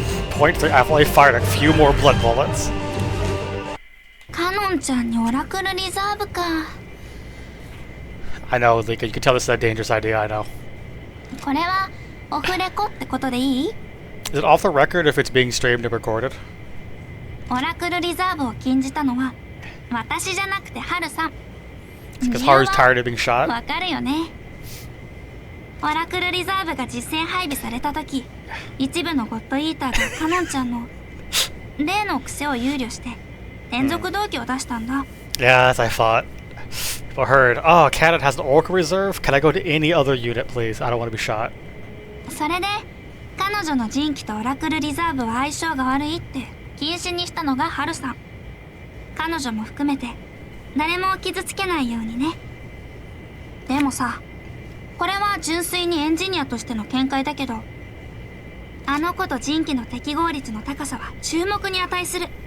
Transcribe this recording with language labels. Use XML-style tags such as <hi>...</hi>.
<en>Point three, I've only fired a few more blood bullets.</en> <ja>カノンちゃんにオラクルリザーブか。</ja> <en>I know, Lika, you can tell this is a dangerous idea, I know.</en> <ja>これはオフレコってことでいい？</ja> <en>Is it off the record if it's being streamed and recorded?</en> <ja>オラクルリザーブを禁じたのは私じゃなくてハルさん。</ja> <en>Because Haru's tired of being shot?</en> <ja>わかるよね。オラクルリザーブが実戦配備された時、一部のゴッドイーターがカノンちゃんの例の癖を憂慮して連続動機を出したんだ。</ja> <en>Yeah, as I thought. People heard, oh, Cannon has an Oracle reserve? Can I go to any other unit, please? I don't want to be shot.</en> <ja>それで彼女の人気とオラクルリザーブは相性が悪いって禁止にしたのがハルさん。彼女も含めて誰も傷つけないようにね。でもさ、これは純粋にエンジニアとしての見解だけど、あの子と人気の適合率の高さは注目に値する。</ja>